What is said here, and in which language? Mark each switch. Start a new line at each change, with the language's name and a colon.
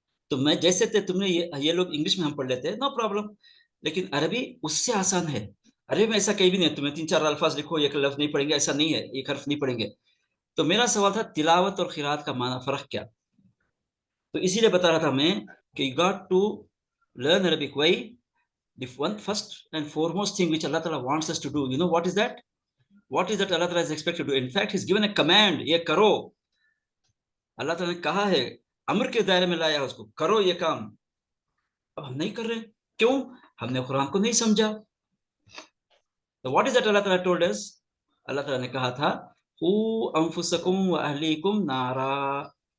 Hindi: तो मैं जैसे थे, तुमने ये लोग इंग्लिश में हम पढ़ लेते हैं,
English: no problem,
Hindi: लेकिन अरबी उससे आसान है। अरबी में ऐसा कहीं भी नहीं है, तुम्हें 3-4 अल्फाज लिखो, एक लफ्ज नहीं पढ़ेंगे, ऐसा नहीं है, एक हर्फ नहीं पढ़ेंगे। तो मेरा सवाल था तिलावत और खिरात का माना फर्क क्या। तो इसीलिए बता रहा था मैं कि
English: You got to learn Arabic why. The one first and foremost thing which Allah Ta'ala wants us to do, you know what is that? What is that Allah Ta'ala is expected to do? In fact, He's given a command,
Hindi: ये करो। अल्लाह ताला ने कहा है, अम्र के दायरे में लाया उसको, करो ये काम। अब हम नहीं कर रहे, क्यों, हमने कुरान को नहीं समझा। तो
English: what is that अल्लाह ताला told us,
Hindi: अल्लाह ताला ने कहा था,
Arabic: ऊ अंफुसकुम व अहलीकुम नारा।